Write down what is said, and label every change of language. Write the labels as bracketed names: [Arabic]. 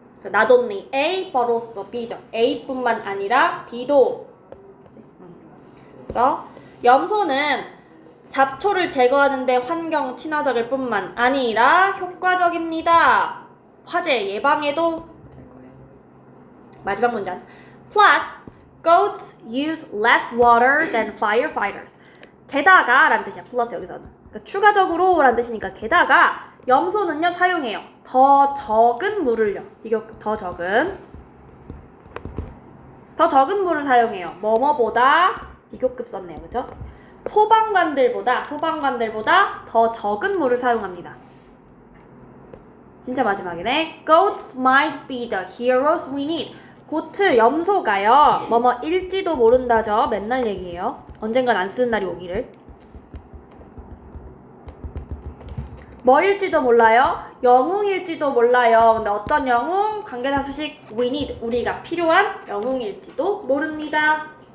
[English] Not only A, but also B죠. [Korean] A뿐만 아니라 B도. 그래서 염소는 잡초를 제거하는데 환경 친화적일 뿐만 아니라 효과적입니다. 화재 예방에도 될 거예요. 마지막 문장. [English] Plus, goats use less water than firefighters. [Korean] 게다가 라는 뜻이야. 플러스 여기서는. 그러니까 추가적으로 라는 뜻이니까 게다가 염소는요 사용해요. 더 적은 물을요. 이거 더 적은 물을 사용해요. 뭐뭐보다 비교급 썼네요. 그죠? 소방관들보다 더 적은 물을 사용합니다. 진짜 마지막이네. [English] Goats might be the heroes we need. [Korean] 고트, 염소가요. 뭐뭐일지도 모른다죠. 맨날 얘기해요. 언젠간 안 쓰는 날이 오기를. 뭐일지도 몰라요? 영웅일지도 몰라요. 근데 어떤 영웅? 관계사 수식 [English] we need, [Korean] 우리가 필요한 영웅일지도 모릅니다.